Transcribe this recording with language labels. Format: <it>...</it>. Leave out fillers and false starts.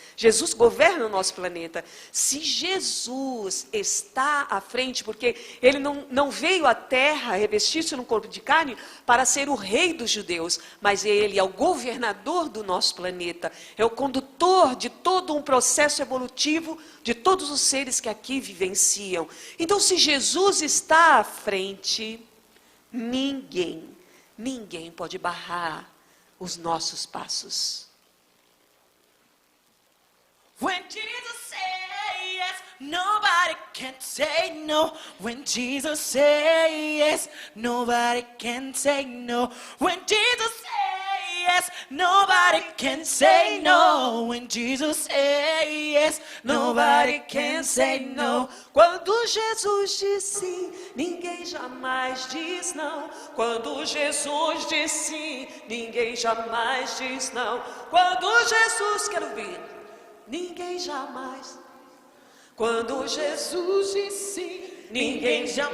<pt>Jesus governa o nosso planeta. Se Jesus está à frente, porque Ele não veio à terra revestir-se num corpo de carne para ser o rei dos judeus, mas Ele é o governador do nosso planeta, é o condutor de todo um processo evolutivo de todos os seres que aqui vivenciam. Então, se Jesus está à frente, ninguém pode barrar os nossos passos.</pt> <en>When Jesus says yes, nobody can say no. When Jesus says yes, nobody can say no. When Jesus says yes, nobody can say no. When Jesus says yes, nobody can say no.</en> <pt>Quando Jesus diz sim, ninguém jamais diz não. Quando Jesus diz sim, ninguém jamais diz não. Quando Jesus, quero ouvir, ninguém jamais. Quando Jesus diz sim, ninguém jamais.</pt>